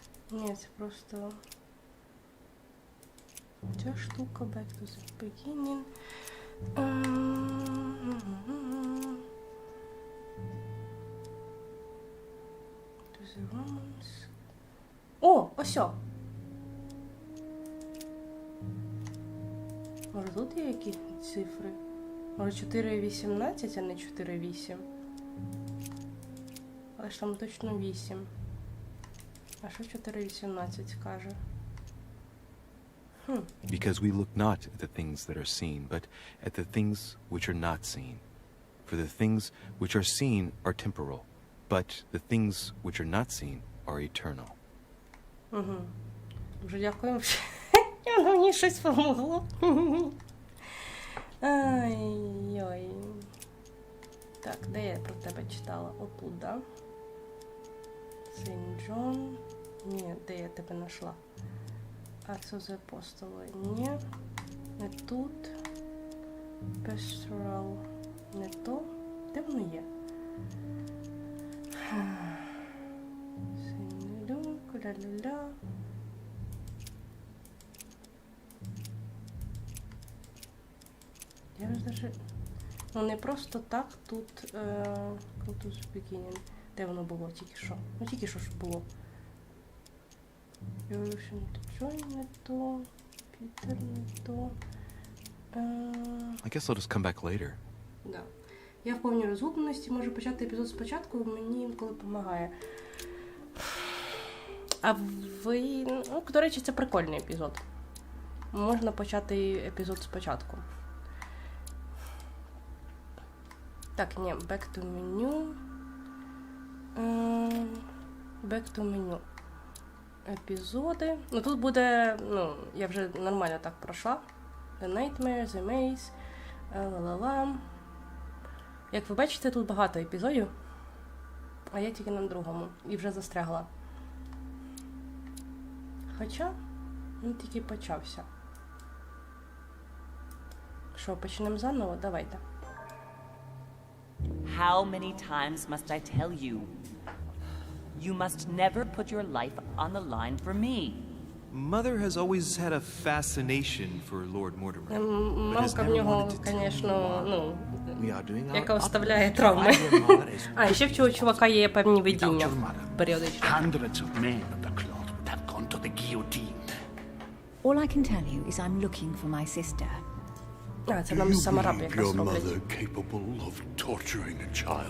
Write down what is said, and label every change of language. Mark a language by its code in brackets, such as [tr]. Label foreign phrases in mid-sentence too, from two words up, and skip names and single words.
[uk] Ні, це просто... Ця штука, [en] back to the beginning. To the romance. [uk] О, осьо! Може тут є якісь цифри? Може 4,18, а не 4,8? Але ж там точно 8. А що 4,18 каже? [en] Because we look not at the things that are seen, but at the things which are not seen. For the things which are seen are temporal, but the things which are not seen are eternal. [uk] Дуже дякую. Воно мені щось помогло. Ай-ой. Так, де я про тебе читала? Отут, да? Сент Джон. Ні, де я тебе знайшла? [en] Acts of the Apostles. [uk] Ні. Не тут. Pastoral. Не то. Де воно є? Сент Люк, ля-ля-ля. Я ж даже... Ну не просто так тут... Cultus Beginning. Де воно було тільки що? Ну тільки що ж було. Evolution to Joy не то. Peter не то. [en] I guess I'll just come back later. [uk] Да. Я в повній розгубленості можу почати епізод спочатку, мені інколи допомагає. А ви... Ну, до речі, це прикольний епізод. Можна почати епізод спочатку. Так, ні, [en] back to menu. Back to menu. [uk] Епізоди. Ну, тут буде, ну, я вже нормально так пройшла. The Nightmare, The Maze, ла-ла-ла. Як ви бачите, тут багато епізодів, а я тільки на другому. І вже застрягла. Хоча, він тільки почався. Що, почнемо заново? Давайте. [en] How many times must I tell you? You must never put your life on the line for me. Mother has always had a fascination for Lord Mortimer, but has [uk] Мамка в [en] never [uk] нього, [en] wanted to tell [uk] звісно, ну, [en] We are doing our [uk] яка оставляє травми. А, і ще в цього чувака є певні видіння періодично. [en] Hundreds of men of the cloth would have gone to the guillotine. All I can tell you is I'm looking for my sister. [uk] А, це нам самараб [en] Your [uk] якраз роблять. [en] mother capable of torturing a child.